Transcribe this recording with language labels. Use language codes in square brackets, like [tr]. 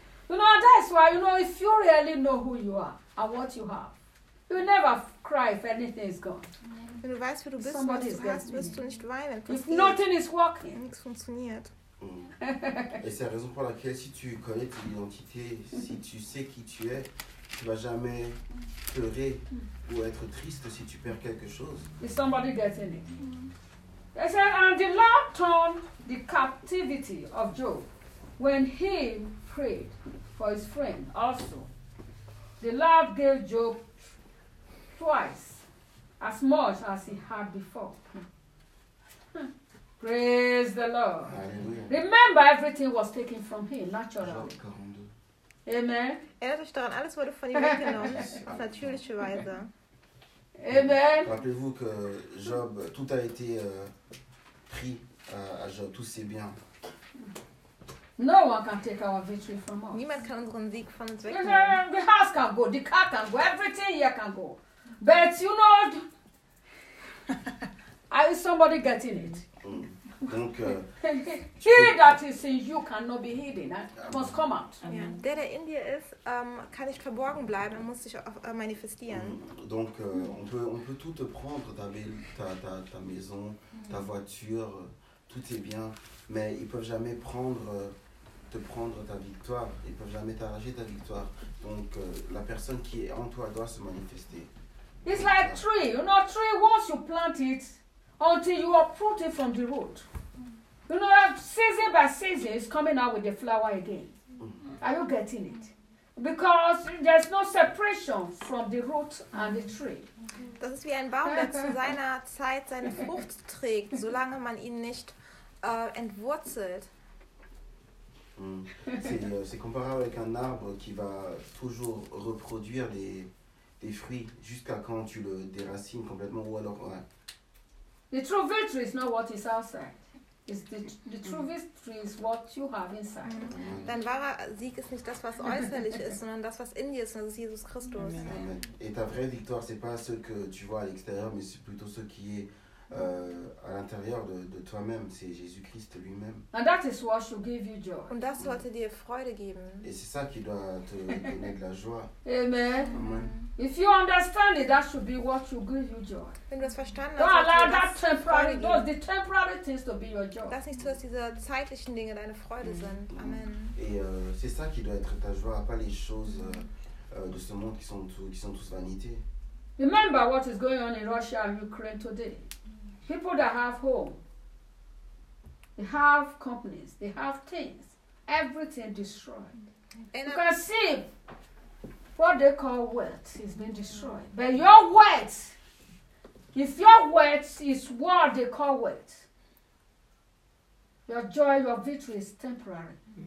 [en] You know, that's why, you know, if you really know who you are and what you have, you never cry if anything is gone. [de] Wenn du weißt, wer du bist, [en] somebody [de] was du hast, wirst du nicht weinen. [en] If nothing is working. [de] Wenn nichts funktioniert. [fr] Et c'est la raison pour laquelle, si tu connais ton identité, si tu sais qui tu es, tu ne vas jamais pleurer ou être triste si tu perds quelque chose. [en] Is somebody getting it? They said, and the Lord turned the captivity of Job when he prayed for his friend also. The Lord gave Job twice as much as he had before. Praise the Lord. Hallelujah. Remember, everything was taken from him naturally. Amen. [de] Erinnert euch daran, alles wurde von ihm weggenommen, auf natürliche Weise. Amen. [fr] Rappelez-vous que Job, tout a été pris à Job, tous ses biens. [en] No one can take our victory from us. [de] Niemand kann unseren Sieg von uns wegnehmen. [en] The house can go, the car can go, everything here can go. But you know, is somebody getting it? [fr] Donc, [en] he that is in you cannot be hidden. It must come out. Yeah. [de] Der in dir ist, kann nicht verborgen bleiben. Er muss sich manifestieren. [fr] Donc, on peut tout te prendre, ta maison, ta voiture, tout est bien. Mais ils peuvent jamais prendre ta victoire. Ils peuvent jamais t'arracher ta victoire. Donc, la personne qui est en toi doit se manifester. [en] It's like tree. You know, tree. Once you plant it. Until you uproot it from the root. You know, season by season, it's coming out with the flower again. Are you getting it? Because there's no separation from the root and the tree. [de] Das ist wie ein Baum, der zu seiner Zeit seine Frucht trägt, solange man ihn nicht entwurzelt. [fr] C'est comparable avec un arbre qui va toujours reproduire des fruits jusqu'à quand tu le déracines complètement ou alors... Ouais. [en] The true victory is not what is outside. It's the true victory is what you have inside. [de] Dein wahrer Sieg ist nicht das, was äußerlich ist, sondern das, was in dir ist, und das ist Jesus Christus. Amen. [fr] Et ta vraie victoire, c'est pas ce que tu vois à l'extérieur, mais c'est plutôt ce qui est à l'intérieur de toi-même, c'est Jésus-Christ lui-même. [en] And that is what should give you joy. [de] Und das sollte dir Freude geben. [fr] Et c'est ça qui doit te donner de la joie. Amen. Amen. [en] If you understand it, that should be what should give you joy. [de] Wenn du das verstanden hast, [en] allow that temporary, those the temporary things to be your joy. [de] Lass nicht zu, dass diese zeitlichen Dinge deine Freude sind. Amen. [fr] Et c'est ça qui doit être ta joie, pas les choses de ce monde qui sont tous vanité. [en] Remember what is going on in Russia and Ukraine today. People that have home, they have companies, they have things, everything destroyed. And you can see what they call wealth is being destroyed. But your wealth, if your wealth is what they call wealth, your joy, your victory is temporary.